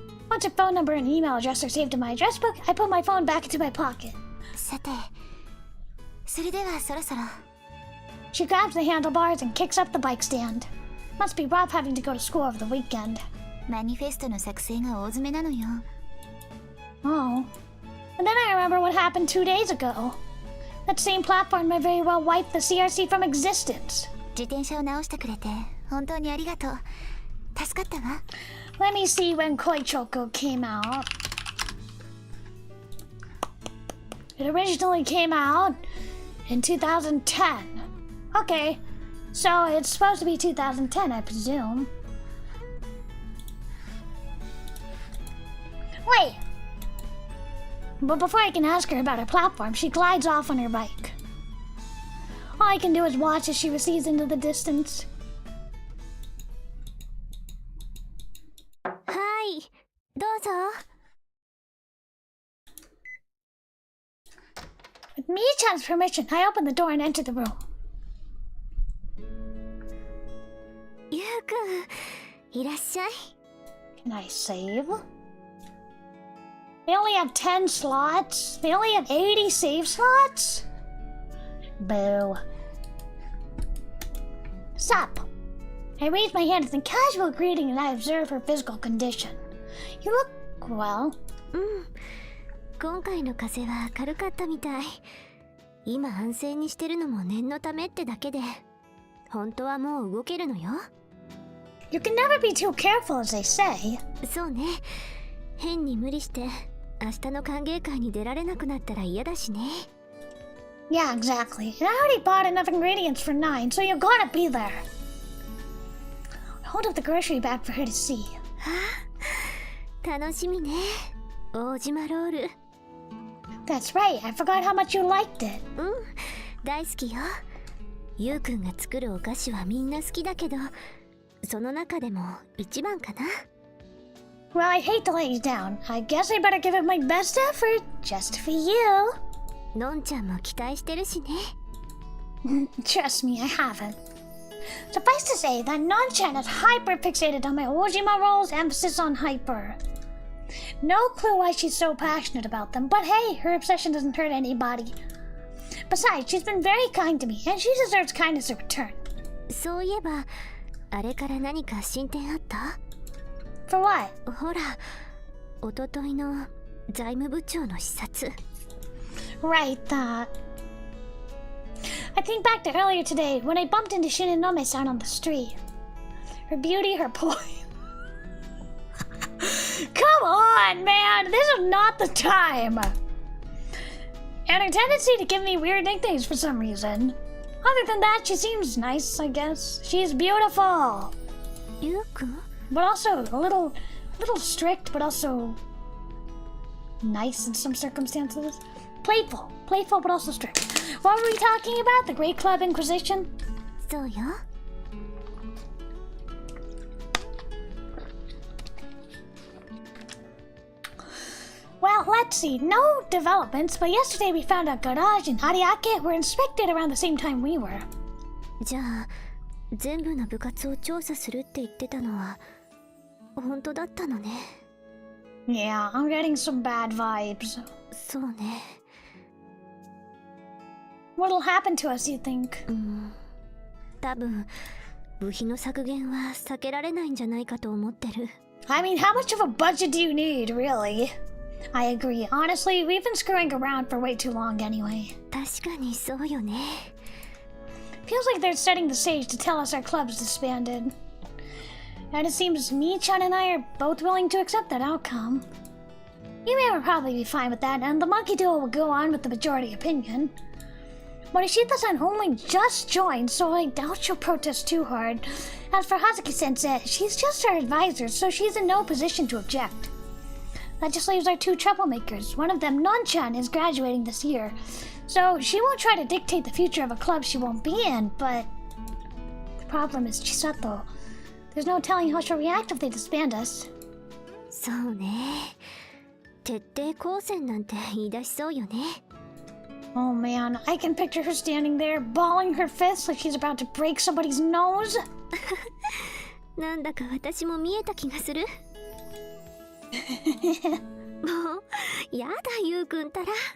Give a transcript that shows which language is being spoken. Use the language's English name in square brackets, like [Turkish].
[English] Once a phone number and email address are saved in my address book, I put my phone back into my pocket. [Japanese] さて、それではそろそろ。 [English] She grabs the handlebars and kicks up the bike stand. Must be rough having to go to school over the weekend. [Japanese] マニフェストの作成が大詰めなのよ。 [English] Oh. And then I remember what happened 2 days ago. That same platform may very well wipe the CRC from existence. [Japanese] 自転車を直してくれて本当にありがとう。助かったわ。 [English] Let me see when Koi Choco came out. It originally came out in 2010. Okay, so it's supposed to be 2010, I presume. Wait! But before I can ask her about her platform, she glides off on her bike. All I can do is watch as she recedes into the distance. [Japanese] はい、どうぞ。 [English] With Mii-chan's permission, I open the door and enter the room. [Japanese] ゆうくん、いらっしゃい。 [English] Can I save? They only have 10 slots? They only have 80 save slots? Boo. Sup? I raise my hand as a casual greeting and I observe her physical condition. You look well. [Japanese] 今回の風は軽かったみたい。今安静にしてるのも念のためってだけで、本当はもう動けるのよ。 [English] You can never be too careful, as they say. [Japanese] そうね。変に無理して明日の歓迎会に出られなくなったら嫌だしね。 [English] Yeah, exactly. And I already bought enough ingredients for 9, so you gotta be there. I hold up the grocery bag for her to see. [Japanese] 楽しみね。大島ロール。 [English] That's right, I forgot how much you liked it. [Japanese] 大好きよ。ゆうくんが作るお菓子はみんな好きだけど、その中でも一番かな。 [English] Well, I hate to let you down. I guess I better give it my best effort, just for you. [Japanese] のんちゃんも期待してるしね。 [English] Trust me, I haven't. Suffice to say that Non-chan is hyper-fixated on my Ojima roll's emphasis on hyper. No clue why she's so passionate about them, but hey, her obsession doesn't hurt anybody. Besides, she's been very kind to me, and she deserves kindness in return. [Japanese] そういえば、あれから何か進展あった？ [English] For what? [Japanese] ほら、おとといの財務部長の視察。 [English] Right, that. I think back to earlier today when I bumped into Shinonome-san on the street. Her beauty, her poise. Come on, man! This is not the time! And her tendency to give me weird nicknames for some reason. Other than that, she seems nice, I guess. She's beautiful! [Japanese] ゆうくん？ [English] But also a little strict, but also nice in some circumstances. Playful, but also strict. What were we talking about? The Great Club Inquisition? [Japanese] そうよ。 [English] Well, let's see. No developments, but yesterday we found out Garage and Ariake were inspected around the same time we were. [Japanese] じゃあ、全部の部活を調査するって言ってたのは本当だったのね。 [English] Yeah, I'm getting some bad vibes. [Japanese] そうね。 [English] What'll happen to us, you think? [Japanese] 多分部費の削減は避けられないんじゃないかと思ってる。 [English] I mean, how much of a budget do you need, really? I agree. Honestly, we've been screwing around for way too long anyway. [Japanese] 確かにそうよね。 [English] Feels like they're setting the stage to tell us our club's disbanded. And it seems Mii-chan and I are both willing to accept that outcome. Yume would probably be fine with that, and the monkey duo will go on with the majority opinion. Morishita-san only just joined, so I doubt she'll protest too hard. As for Hazuki-sensei, she's just our advisor, so she's in no position to object. That just leaves our two troublemakers. One of them, Non-chan, is graduating this year, so she won't try to dictate the future of a club she won't be in, but... The problem is Chisato. There's no telling how she'll react if they disband us. [Japanese] そうね。徹底抗戦なんて言い出しそうよね。 [English] Oh man, I can picture her standing there, balling her fists like she's about to break somebody's nose. [Japanese] なんだか私も見えた気がする。もう、やだゆうくんたら。